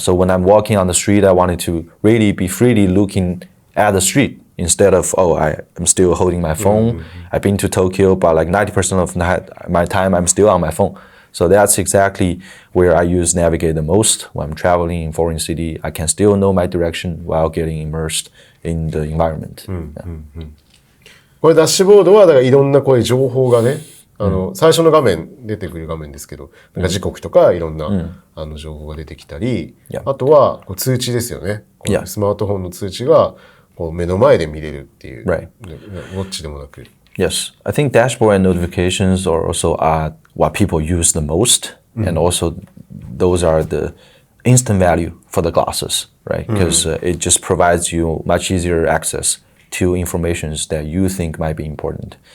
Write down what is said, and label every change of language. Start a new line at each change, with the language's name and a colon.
English: So when I'm walking on the street, I wanted to really be freely looking at the street instead of, I'm still holding my phone. I've been to Tokyo, but like 90% of my time, I'm still on my phone. So that's exactly where I use Navigate the most. When I'm traveling in foreign city, I can still know my direction while getting immersed in the environment.
Japanese: これダッシュボードはだからいろんなこういう情報がね、最初の画面出てくる画面ですけど、なんか時刻とかいろんな、情報が出てきたり、あとはこう通知ですよね。スマートフォンの通知がこう目の前で見れるっていう、ウォッチでもなく。
English: Yes, I think dashboard and notifications are also what people use the most, and also those are the instant value for the glasses, right? Because it just provides you much easier access to informations that you think might be important.